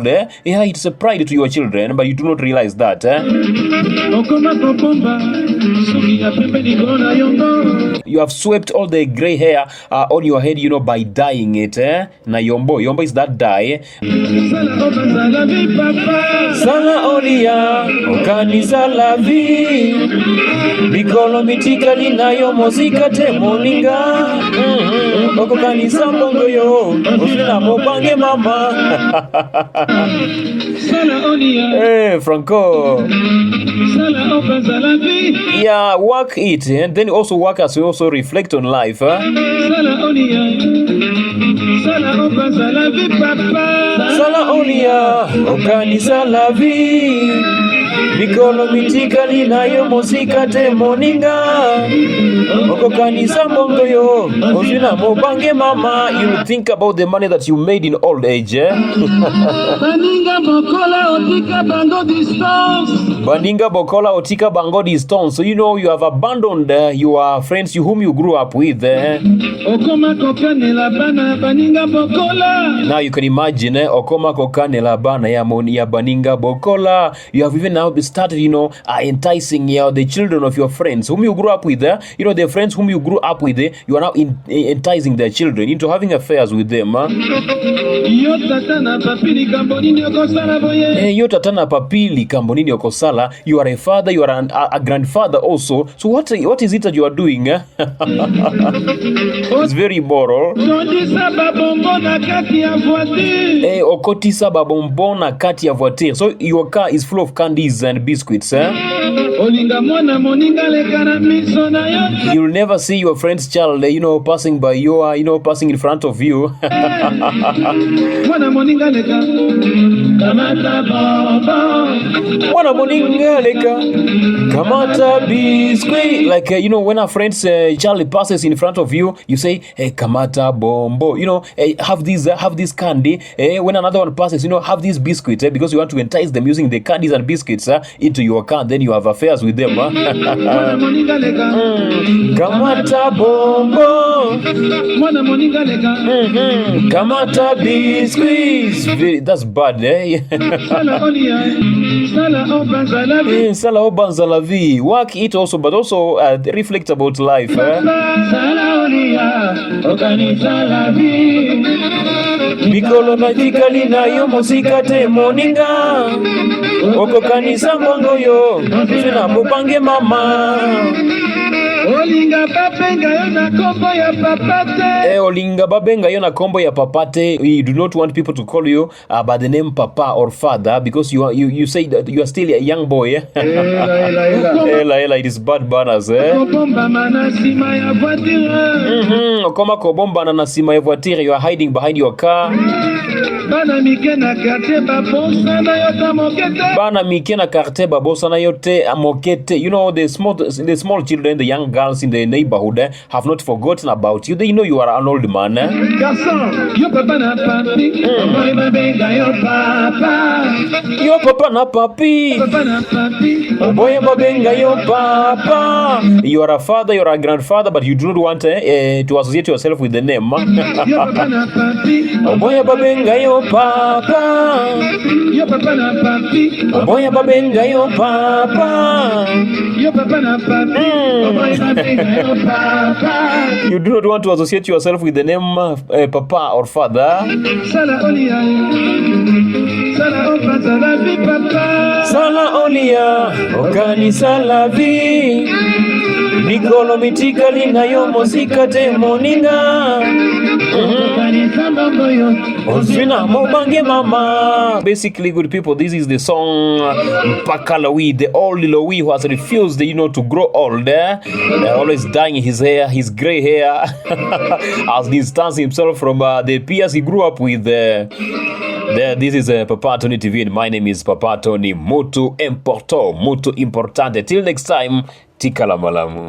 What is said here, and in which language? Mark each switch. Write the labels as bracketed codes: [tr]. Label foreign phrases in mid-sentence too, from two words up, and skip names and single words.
[en] Yeah, it's a pride to your children, but you do not realize that. You have swept all the gray hair on your head, by dyeing it. [ln] Na yombo [en] is that dye. [ln] Sala olia, okani salavi, mikolo mitikali na yo mozika te moninga. Oko kanisa mbongo yo, osina mobange mama. [en] Hey, Franco. Yeah, work it, and then also work as we also reflect on life. Sala olia, okani salavi, Mikolo mitikali na yo mosika te moninga. Oko kanisa mbongo yo. Ozina mobange mama. You think about the money that you made in old age, eh? [ln] Baninga bokola otika bango distance. Baninga bokola otika bango distance. [en] So you know you have abandoned your friends whom you grew up with. [ln] Okoma kokane la bana baninga bokola. [en] Now you can imagine, [ln] okoma kokane la bana ya baninga bokola. [en] You have even now started, enticing the children of your friends whom you grew up with. The friends whom you grew up with, you are now enticing their children into having affairs with them. [ln] Yo tatana papili kambonini okosala boye. Yo tatana papili kambonini okosala. [en] You are a father, you are a grandfather also. So what is it that you are doing? It's very immoral. [ln] Okotisa babombona kati ya voiture. [en] So your car is full of candies and biscuits. You'll never see your friend's child, passing by you, passing in front of you. [ln] Mwana moninga leka kamata biscuit. [en] Like when a friend's child passes in front of you, you say, hey, [ln] kamata bombo, [en] hey, have this candy. When another one passes, have this biscuit, because you want to entice them using the candies and biscuits into your car. Then you have affairs with them. [ln] Kamata bombo, kamata biscuits. [en] That's bad, [ln] eh? Sala obanza [fr] la vie. [en] Work it also, but also reflect about life. [ln] Mikolo matikali na yo mosika te moninga. Oko kanisa mbongo yo. Sina mobange mama. Olinga babenga yo na kombo ya papate. Olinga babenga yo na kombo ya papate. [en] You do not want people to call you by the name Papa or Father, because you say that you are still a young boy. Ela, it is bad manners. [ln] Kobomba mana sima ya voiture. Okoma kobomba na sima ya voiture. [en] You are hiding behind your car. [ln] Bana mikena karte babosa na yote mokete. Bana mikena karte babosa na yote mokete. [en] The small children, the young girls in the neighborhood have not forgotten about you. They know you are an old man. [ln] Garçon, yo papa na papi. Oboy babenga yo papa. Yo papa na papi. Papa na papi. Oboy babenga yo papa. [en] You are a father, you are a grandfather, but you do not want to associate yourself with the name. [ln] Yo papa na papi. Oboy babenga yo papa. Yo papa na papi. Oboy babenga yo papa. Yo papa na papi. [en] You do not want to associate yourself with the name Papa or Father. [ln] Sala olia. Sala opanza [fr] la vie [ln] papa. Sala olia. Okanisa [fr] la vie. [ln] Mikolo mitikali na yo mosika te moninga. Ozina mobange mama. [en] Basically, good people, this is the song Mpaka Lowi, the old Lowi who has refused, to grow old. Always dyeing his hair, his gray hair, as he distances himself from the peers he grew up with. This is Papa Tony TV, and my name is Papa Tony. [pt] Muito importante. [en] Till next time, [ln] tikala malamu.